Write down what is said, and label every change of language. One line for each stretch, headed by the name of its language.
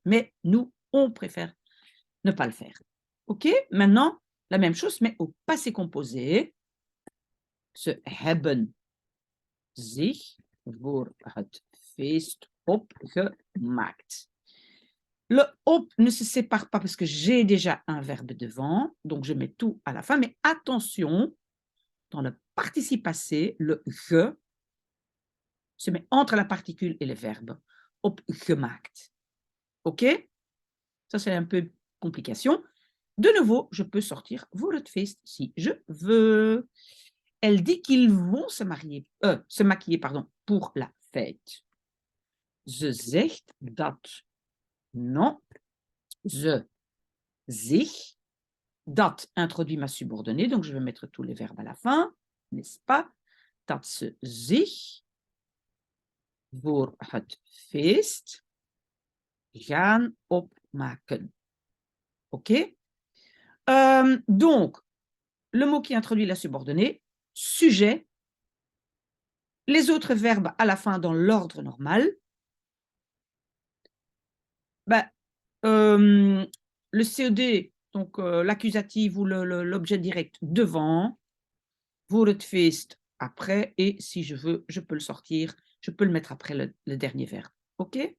French: Mais nous, on préfère ne pas le faire. OK? Maintenant, la même chose, mais au passé composé.
Dutch: Ze hebben zich voor het feest opgemaakt.
French: Le op ne se sépare pas parce que j'ai déjà un verbe devant, donc je mets tout à la fin, mais attention, dans le participe passé, le ge se met entre la particule et le verbe. Opgemaakt. OK? Ça, c'est un peu complication. De nouveau, je peux sortir
Dutch: voor het feest
French: si je veux. Elle dit qu'ils vont se maquiller pour la fête.
Dutch: Ze zegt dat.
French: Non.
Dutch: Ze zich.
French: Dat introduit ma subordonnée, donc je vais mettre tous les verbes à la fin, n'est-ce pas?
Dutch: Dat ze zich voor het feest gaan opmaken. OK?
French: Donc, le mot qui introduit la subordonnée, sujet, les autres verbes à la fin dans l'ordre normal. Ben, le CED, donc l'accusatif ou l'objet direct devant,
Dutch: voor het feest
French: après, et si je veux, je peux le sortir, je peux le mettre après le dernier verbe. OK?